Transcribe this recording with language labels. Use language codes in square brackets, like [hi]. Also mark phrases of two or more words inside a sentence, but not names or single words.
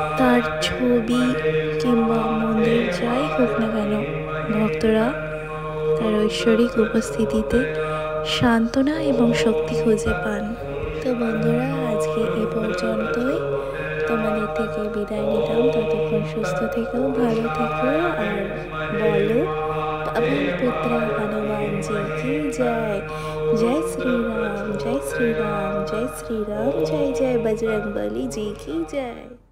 [bn] তার ছবি কিংবা মন্দির যাই হোক না কেন, ভক্তরা তার ঐশ্বরিক উপস্থিতিতে সান্ত্বনা এবং শক্তি খুঁজে পান। তো বন্ধুরা, আজকে এই পর্যন্তই, তোমাদের থেকে বিদায় নিলাম। ততক্ষণ সুস্থ থেকো, ভালো থেকো, আর বলো পবন পুত্র হনুমান [hi] जी की जय। जय श्री राम, जय श्री राम, जय श्री राम, जय जय बजरंग बली जी की जय।